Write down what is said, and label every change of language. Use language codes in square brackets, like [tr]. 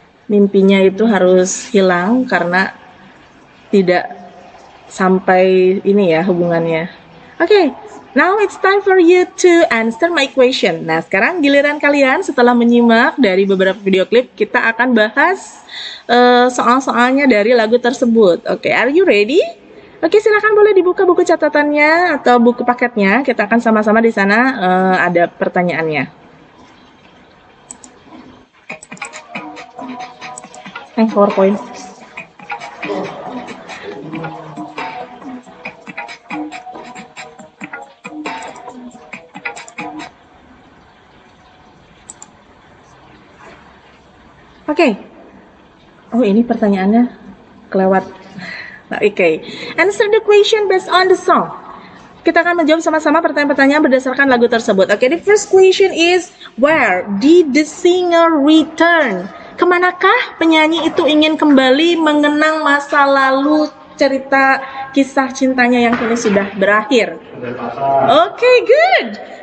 [id] Mimpinya itu harus hilang karena tidak sampai ini ya hubungannya. Oke. [en] Now it's time for you to answer my question. [id] Nah, sekarang giliran kalian setelah menyimak dari beberapa video klip, kita akan bahas soal-soalnya dari lagu tersebut. Oke, [en] are you ready? [id] Oke, silakan boleh dibuka buku catatannya atau buku paketnya. Kita akan sama-sama di sana ada pertanyaannya. PowerPoint. Oke. Oh, ini pertanyaannya kelewat. Oke. [en] Answer the question based on the song. [id] Kita akan menjawab sama-sama pertanyaan-pertanyaan berdasarkan lagu tersebut. [en] Oke, the first question is, where did the singer return? [id] Kemanakah penyanyi itu ingin kembali mengenang masa lalu cerita kisah cintanya yang kini sudah berakhir? Oke, good.